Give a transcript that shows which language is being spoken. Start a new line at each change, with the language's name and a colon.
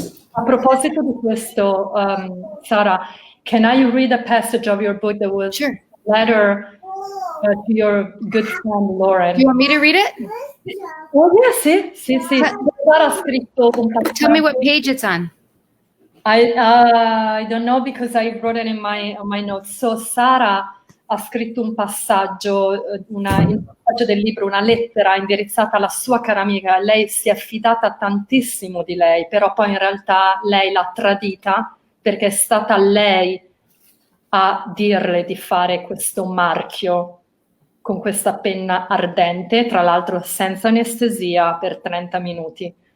Italian: A proposito di questo,
English: Sara, can I read a passage of your book that was a letter to your good friend Lauren? Do you want me to read it? Oh yeah, sì.
Italian: Sara ha scritto un passaggio.
English: Tell me what page it's on. I don't know because I wrote it in my notes.
Italian: So Sara ha scritto un passaggio, il passaggio del libro, una lettera indirizzata alla sua cara amica. Lei si è fidata tantissimo di lei, però poi in realtà lei l'ha tradita perché è stata lei a dirle di fare questo marchio con questa penna ardente, tra l'altro senza anestesia, per 30 minuti.